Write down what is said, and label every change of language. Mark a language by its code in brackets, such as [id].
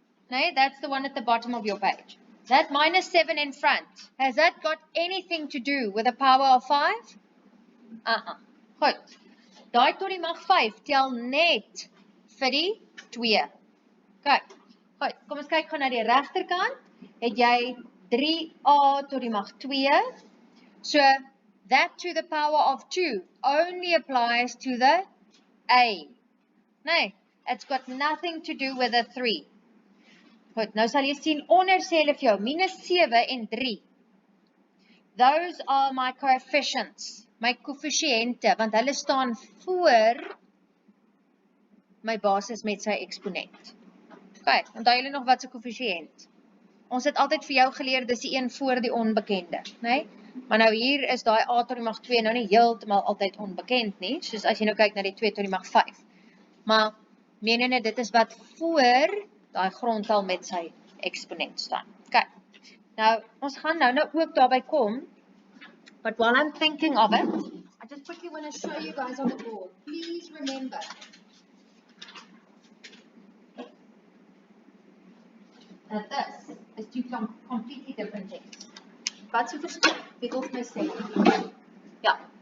[en] Nee, that's the one at the bottom of your page. That -7 in front, has that got anything to do with a power of 5? [af] Goed. Daai tot die mag 5 tel net vir die 2. Kyk. Goed, kom ons kyk gou na die regterkant. Het jy 3a tot die mag 2. [en] So that to the power of 2 only applies to the a. Nee, it's got nothing to do with a 3. [af] Goed, nou sal jy sien onder sê hulle vir jou -7 en 3. [en] Those are my coefficients, my koëffisiënte, [af] want hulle staan voor my basis met sy eksponent. Okay, onthou julle nog wat se koëffisiënt? Ons het altyd vir jou geleer dis die een voor die onbekende, né? Maar nou hier is daai a tot die mag 2 nou nie heeltemal altyd onbekend nie, soos as jy nou kyk na die 2 tot die mag 5. Maar menene dit is wat voor daai grondtal met sy eksponent staan. Okay. Nou ons gaan nou ook daarby kom. [en] But while I'm thinking of it, I just quickly want to show you guys on the board. Please remember that this is two completely different things. [af] Wat se verskil? Wie wil vir my sê? Ja.